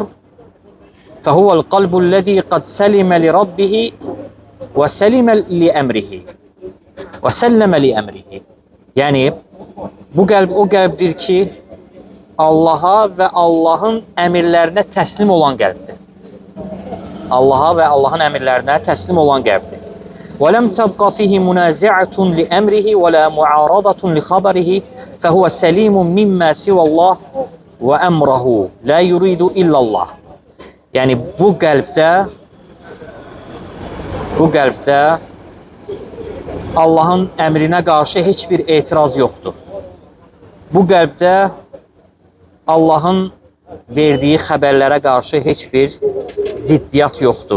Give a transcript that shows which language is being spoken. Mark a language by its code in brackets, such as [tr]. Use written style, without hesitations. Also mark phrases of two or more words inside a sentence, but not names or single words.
[ar] فهو القلب الذي قد سلم لربه وسلم لأمره وسلّم لأمره. [az] Yəni bu qəlb o qəlbdir ki, Allaha və Allahın əmirlərinə təslim olan qəlbdir. Allaha və Allahın əmirlərinə təslim olan qəlbdir. [ar] وَلَمْ تَبْقَ فِيهِ مُنَازِعَةٌ لِأَمْرِهِ وَلَا مُعَارَضَةٌ لِخَبَرِهِ فَهُوَ سَلِيمٌ مِمَّا سِوَى اللّٰهِ وَأَمْرَهُ لَا يُرِيدُ إِلَّا اللّٰهِ. [az] Yəni bu qəlbdə Allahın əmrinə qarşı heç bir etiraz yoxdur. Bu qəlbdə Allahın verdiyi xəbərlərə qarşı heç bir ziddiyyat yoxdur.